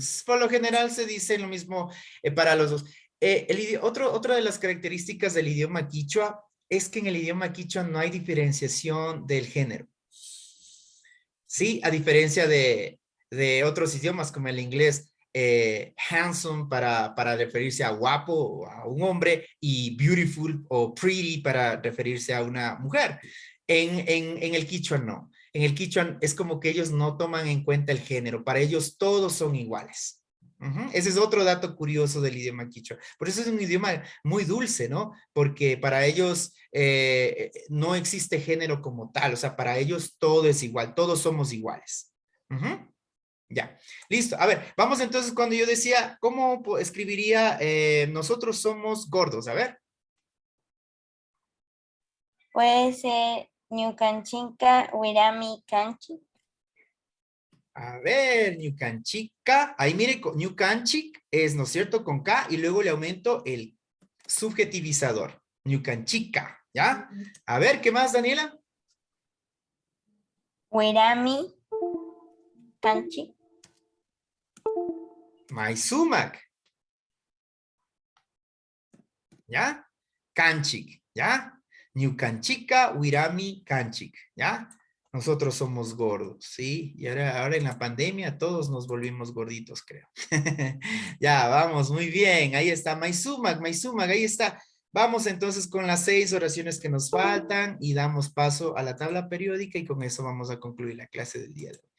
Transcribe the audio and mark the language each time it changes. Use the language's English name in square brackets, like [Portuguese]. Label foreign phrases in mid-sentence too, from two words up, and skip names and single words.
[Spanish] Por lo general se dice lo mismo para los dos. Otra de las características del idioma quichua es que en el idioma quichua no hay diferenciación del género. Sí, a diferencia de otros idiomas como el inglés, handsome para referirse a guapo o a un hombre y beautiful o pretty para referirse a una mujer. En el quichua no. En el quichua es como que ellos no toman en cuenta el género. Para ellos todos son iguales. Ese es otro dato curioso del idioma quichua. Por eso es un idioma muy dulce, ¿no? Porque para ellos no existe género como tal. O sea, para ellos todo es igual. Todos somos iguales. Ya, listo. A ver, vamos entonces cuando yo decía, ¿cómo escribiría nosotros somos gordos? A ver. Puede ser [Quechua] ñukanchika wirami kanchi. [Spanish] A ver, ñukanchika. Ahí mire, ñukanchik es, ¿no es cierto? Con K y luego le aumento el subjetivizador. Ñukanchika, ¿ya? A ver, ¿qué más, Daniela? [Quechua] Wirami kanchi. [Spanish] Maisumak. ¿Ya? [Quechua] Kanchik, ¿ya? Ñukanchika, wirami, kanchik, [Spanish] ¿ya? Nosotros somos gordos, ¿sí? Y ahora en la pandemia todos nos volvimos gorditos, creo. Ya, vamos, muy bien. Ahí está, Maisumak, ahí está. Vamos entonces con las 6 oraciones que nos faltan y damos paso a la tabla periódica y con eso vamos a concluir la clase del día de hoy.